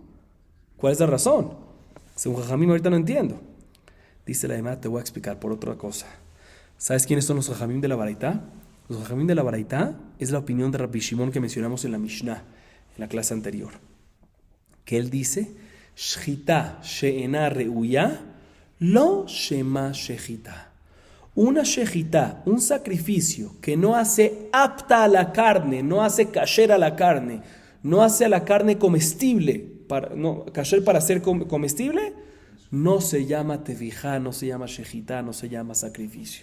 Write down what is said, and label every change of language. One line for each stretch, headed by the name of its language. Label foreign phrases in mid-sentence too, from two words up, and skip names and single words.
Spanish: ¿Cuál es la razón? Según Jajamim ahorita no entiendo. Dice la demás, te voy a explicar por otra cosa. ¿Sabes quiénes son los Jajamim de la baraita? Los Jajamim de la baraita es la opinión de Rabbi Shimon que mencionamos en la Mishnah, en la clase anterior. Que él dice,
Hebrew: שחיטה שאינה ראויה, לא שמה שחיטה.
Spanish: Una shechita, un sacrificio que no hace apta a la carne, no hace kasher a la carne, no hace a la carne comestible, kasher para ser comestible, no se llama tevijá, no se llama shechita, no se llama sacrificio.